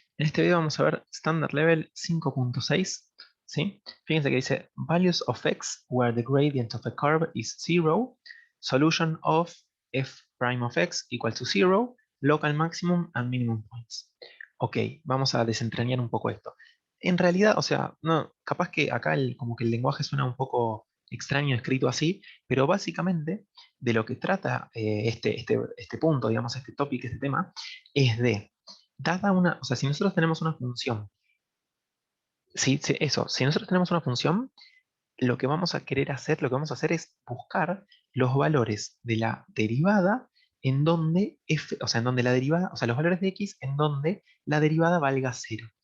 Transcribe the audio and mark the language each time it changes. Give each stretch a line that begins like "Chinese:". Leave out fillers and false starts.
Spanish: En este video vamos a ver Standard Level 5.6, ¿sí? Fíjense que dice
English: Values of x where the gradient of a curve is 0, solution of f prime of x equal to 0, local maximum and minimum points.
Spanish: Ok, vamos a desentrañar un poco esto. En realidad, o sea, no, capaz que acá como que el lenguaje suena un poco extraño escrito así, pero básicamente de lo que trata este punto, digamos, este topic, este tema, es de dada una, o sea, si nosotros tenemos una función, si nosotros tenemos una función, lo que vamos a querer hacer, lo que vamos a hacer es buscar los valores de la derivada en donde f, o sea, en donde la derivada, o sea, los valores de x en donde la derivada valga cero.